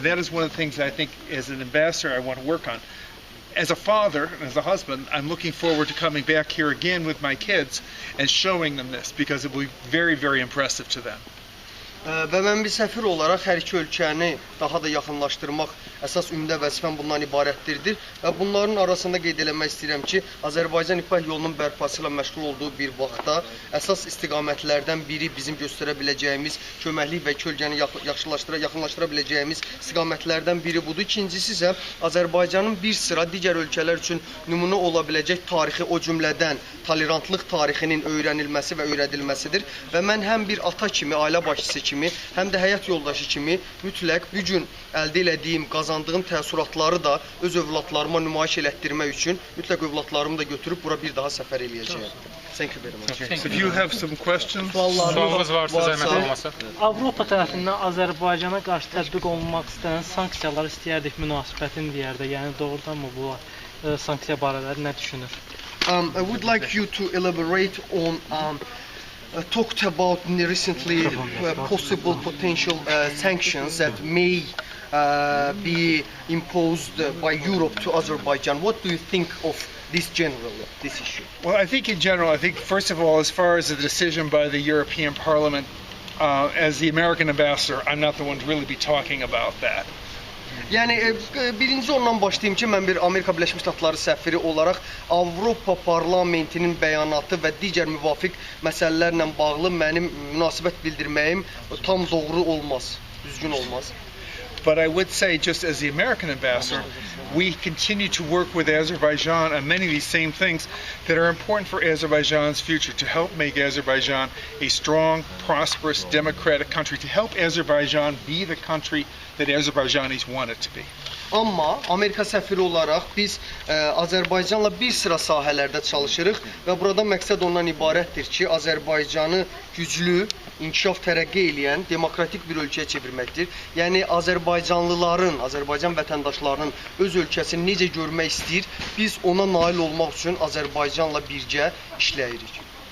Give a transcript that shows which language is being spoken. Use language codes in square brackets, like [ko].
[en] And that is one of the things that I think as an ambassador I want to work on. As a father and as a husband, I'm looking forward to coming back here again with my kids and showing them this because it will be very, very impressive to them. [az] Və mən bir səfir olaraq hər iki ölkəni daha da yaxınlaşdırmaq əsas ümdə vəzifəm bundan ibarətdir. Və bunların arasında qeyd eləmək istəyirəm ki, Azərbaycan İpək yolunun bərpası ilə məşğul olduğu bir vaxtda əsas istiqamətlərdən biri bizim göstərə biləcəyimiz köməklik və kölgəni yaxınlaşdıra biləcəyimiz istiqamətlərdən biri budur. İkincisi isə Azərbaycanın bir sıra digər ölkələr üçün nümunə ola biləcək tarixi, o cümlədən tolerantlıq tarixinin öyrənilməsi və öyrədilməsidir. Və mən həm bir ata kimi, ailə başçısı kimi, həm də həyat yoldaşı kimi mütləq bu gün əldə elədiyim, qazandığım təəssüratları da öz övladlarıma nümayiş elətdirmək üçün mütləq övladlarımı da götürüb bura bir daha səfər eləyəcəyəm. [en] Thank you very much. If you have some questions, [az] Sualınız varsa zəhmət olmasa. Avropa tərəfindən Azərbaycana qarşı tətbiq olunmaq istənilən sanksiyalar istəyərdik münasibətin deyərdə. Yəni doğrudanmı bu sanksiya barədə nə düşünür? [en] I would like you to elaborate on talked about recently possible potential sanctions that may be imposed by Europe to Azerbaijan. What do you think of this issue? Well, I think in general, first of all, as far as the decision by the European Parliament, as the American ambassador, I'm not the one to really be talking about that. [az] Yəni birinci ondan başlayım ki, mən bir Amerika Birləşmiş Ştatları səfiri olaraq Avropa Parlamentinin bəyanatı və digər müvafiq məsələlərlə bağlı mənim münasibət bildirməyim tam doğru olmaz, düzgün olmaz. [en] But I would say, just as the American ambassador, we continue to work with Azerbaijan on many of these same things that are important for Azerbaijan's future, to help make Azerbaijan a strong, prosperous, democratic country, to help Azerbaijan be the country that Azerbaijanis want it to be. [az] Amma Amerika səfiri olaraq biz Azərbaycanla bir sıra sahələrdə çalışırıq və burada məqsəd ondan ibarətdir ki, Azərbaycanı güclü, inkişaf tərəqqi eləyən, demokratik bir ölkəyə çevirməkdir. Yəni Azərbaycanlıların, Azərbaycan vətəndaşlarının öz ölkəsini necə görmək istəyir, biz ona nail olmaq üçün Azərbaycanla birgə işləyirik.